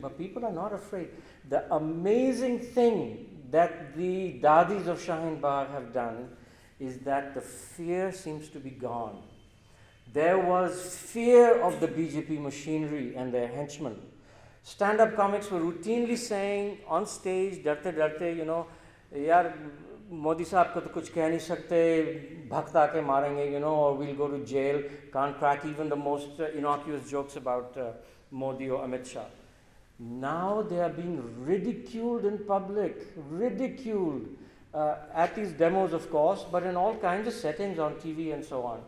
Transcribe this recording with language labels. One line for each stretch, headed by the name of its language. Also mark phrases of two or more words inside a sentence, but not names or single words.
English: But people are not afraid. The amazing thing that the Dadis of Shaheen Bagh have done is that the fear seems to be gone. There was fear of the BJP machinery and their henchmen. Stand-up comics were routinely saying on stage,
Hindi: डरते डरते, यार, मोदी साहब को तो कुछ कह नहीं सकते, भक्त आके मारेंगे,
English: or we'll go to jail, can't crack even the most innocuous jokes about Modi or Amit Shah. Now they are being ridiculed in public, at these demos, of course, but in all kinds of settings on TV and so on.